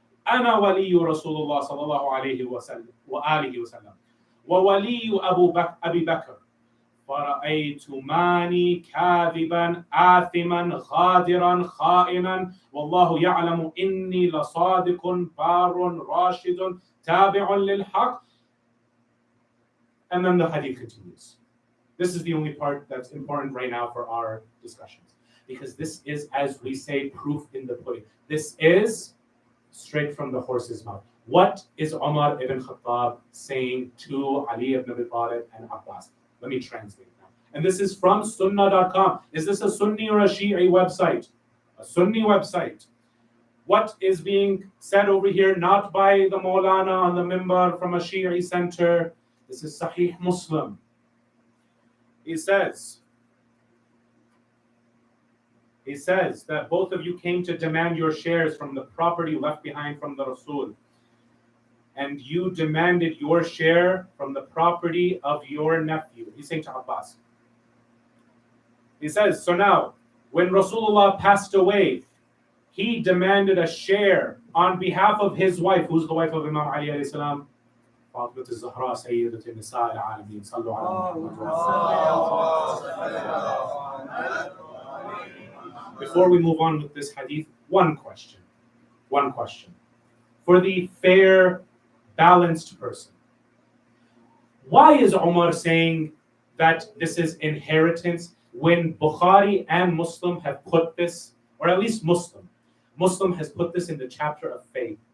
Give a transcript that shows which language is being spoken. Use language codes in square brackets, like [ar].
[ar] أنا ولي رسول الله صلى الله عليه وسلم وآله وسلم وولي أبي بكر فرأيت ماني كاذبا آثما غادرا خائنا والله يعلم إني لصادق بار راشد تابع للحق. [en] And then the hadith continues. This is the only part that's important right now for our discussions, because this is, as we say, proof in the pudding. This is straight from the horse's mouth. What is Umar ibn Khattab saying to Ali ibn Abi Talib and Abbas? Let me translate now. And this is from Sunnah.com. Is this a Sunni or a Shi'i website? A Sunni website. What is being said over here, not by the Maulana on the mimbar from a Shi'i center. This is Sahih Muslim. He says that both of you came to demand your shares from the property left behind from the Rasul. And you demanded your share from the property of your nephew. He's saying to Abbas. He says, so now, when Rasulullah passed away, he demanded a share on behalf of his wife. Who's the wife of Imam Ali alayhi salam? [ar] فاطمة الزهراء سيدة النساء العالمين صلوا على محمد. [en] Before we move on with this hadith, one question. For the fair, balanced person. Why is Umar saying that this is inheritance when Bukhari and Muslim have put this, or at least Muslim has put this in the chapter of faith?